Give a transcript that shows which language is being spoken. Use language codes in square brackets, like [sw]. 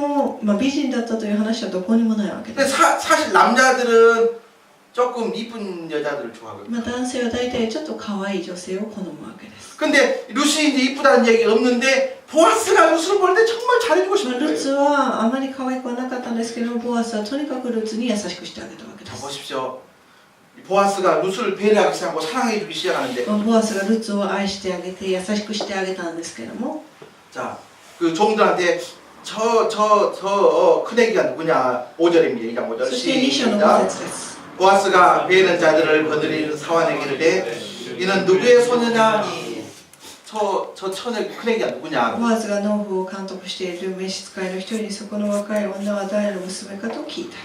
[ja] ども、美人だったという話はどこにもないわけで [ko] 근데 [ja] す。 [ko] 사실 남자들은 조금 이쁜 여자들을 좋아하거든요. [ja] 男性は大体ちょっと可愛い女性を好むわけです。 [ko] 근데 루시 이제 이쁘다는 얘기가 없는데 보아스가 루스를 볼 때 정말 잘해주고 싶은 [ja] ルツ [ko] 거예요. [ja] はあまり可愛くはなかったんですけど、ボアスはとにかくルツに優しくしてあげたわけで [ko] 자 [ja] す。 [ko] 보십시오. 보아스가 루스를 배려하기 시작하고 사랑해주기 시작하는데 [ja] ボアスがルツを愛してあげて優しくしてあげたんですけども、 [ko] 자 그 종들한테 큰 애기가 누구냐 5절입니다. 2장 5절 [ja] そして2章の5 [ko] 시작. [ja] 節です。 [ko] 보아스가 배는 자들을 거느리는 사환에게 이르되 이는 누구의 소녀냐? 저 처녀 큰 애기가 누구냐? [ja] ボアズが農夫を監督している召使いの一人にそこの若い女は誰の娘かと聞いた。